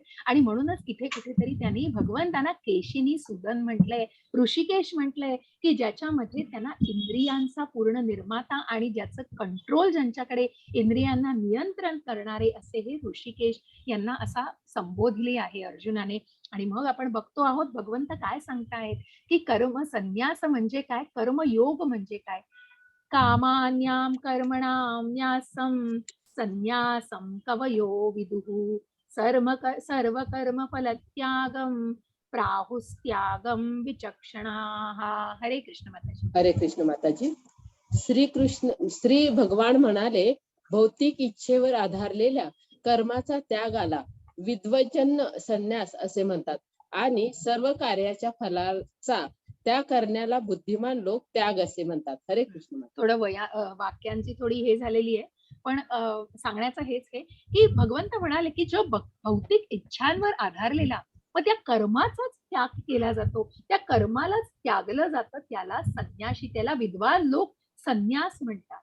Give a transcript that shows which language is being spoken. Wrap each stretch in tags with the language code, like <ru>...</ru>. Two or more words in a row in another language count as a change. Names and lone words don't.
<mr>आणि म्हणूनच इथे कुठेतरी त्यांनी भगवंतांना केशिनी सुदन म्हटलंय, ऋषिकेश म्हटलंय, की ज्याच्यामध्ये त्यांना इंद्रियांचा पूर्ण निर्माता आणि ज्याचं कंट्रोल, ज्यांच्याकडे इंद्रियांना नियंत्रण करणारे, असे हे ऋषिकेश यांना असा संबोधले आहे अर्जुनाने. आणि मग आपण बघतो आहोत भगवंत काय सांगतायत की कर्म संन्यास म्हणजे काय, कर्मयोग म्हणजे काय.</mr> <sa>कामान्याम कर्मणाम न्यासम संन्यासम कवयो विदुः सर्व कर्म फल त्यागम प्राहुस्त्यागम विचक्षणाः.</sa> <mr>हरे कृष्ण माताजी. हरे कृष्ण माताजी. श्री भगवान म्हणाले, भौतिक इच्छेवर आधारलेल्या कर्माचा त्यागाला विद्वजन संन्यास असे म्हणतात आणि सर्व कार्याच्या फलाचा त्याग करण्याला बुद्धिमान लोक त्याग असे म्हणतात. हरे कृष्ण. थोडं वाक्यांची थोडी हे झालेली आहे, पण सांगण्याचं हेच आहे की भगवंत म्हणाले की जो भौतिक इच्छांवर आधारलेला मग त्या कर्माचाच त्याग केला जातो, त्या कर्मालाच त्यागलं जातं, त्याला संन्याशी, त्याला विद्वान लोक संन्यास म्हणतात.</mr>